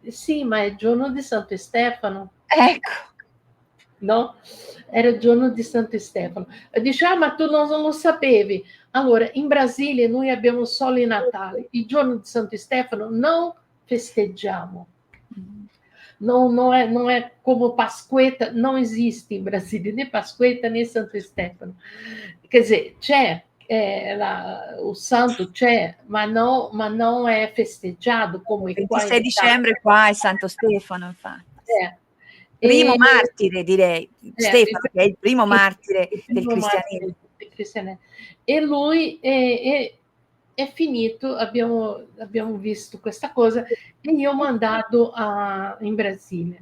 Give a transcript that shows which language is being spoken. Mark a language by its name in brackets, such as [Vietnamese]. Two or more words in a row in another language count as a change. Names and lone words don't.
[Italian] Sì, ma è il giorno di Santo Stefano. Ecco. No? Era il giorno di Santo Stefano. Dice, ah, ma tu non lo sapevi. Allora, in Brasile noi abbiamo solo il Natale. Il giorno di Santo Stefano non festeggiamo. [Portuguese] Não é como Pasquetta, não existe em Brasília, nem Pasquetta nem Santo Stefano. Quer dizer, [Italian] c'è, o santo c'è, ma non è festeggiato come qua in 26 Italia. dicembre qua è Santo Stefano, infatti. Eh, Primo e, martire, direi. Stefano, che è il primo martire il del primo cristianesimo. martire del cristianesimo. E lui è finito, abbiamo visto questa cosa e io ho mandato in Brasile.